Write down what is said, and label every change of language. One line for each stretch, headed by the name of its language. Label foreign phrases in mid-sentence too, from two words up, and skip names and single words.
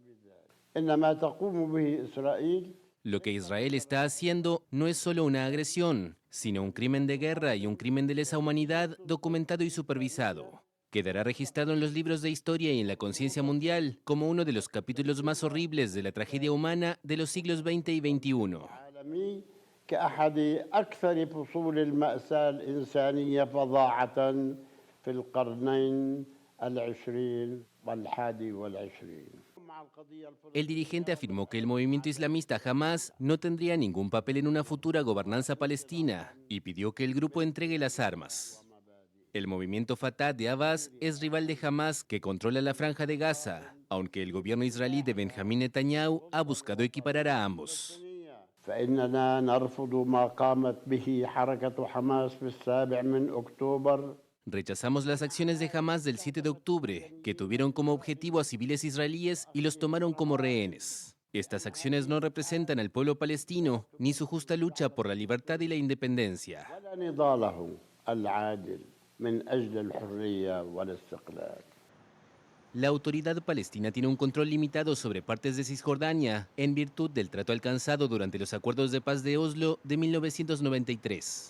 Spanish: Lo que Israel está haciendo no es solo una agresión, sino un crimen de guerra y un crimen de lesa humanidad documentado y supervisado. Quedará registrado en los libros de historia y en la conciencia mundial como uno de los capítulos más horribles de la tragedia humana de los siglos XX y XXI.
Arabic: كأحد أكثر فصول المأساة الإنسانية فظاعة في القرنين العشرين والحادي والعشرين.
Spanish: El dirigente afirmó que el movimiento islamista Hamas no tendría ningún papel en una futura gobernanza palestina y pidió que el grupo entregue las armas. El movimiento Fatah de Abbas es rival de Hamas, que controla la Franja de Gaza, aunque el gobierno israelí de Benjamín Netanyahu ha buscado equiparar a ambos.
Arabic: فإننا نرفض ما قامت به حركة حماس في 7 أكتوبر.
Spanish: Rechazamos las acciones de Hamas del 7 de octubre, que tuvieron como objetivo a civiles israelíes y los tomaron como rehenes. Estas acciones no representan al pueblo palestino ni su justa lucha por la libertad y la independencia. La autoridad palestina tiene un control limitado sobre partes de Cisjordania en virtud del trato alcanzado durante los acuerdos de paz de Oslo de 1993.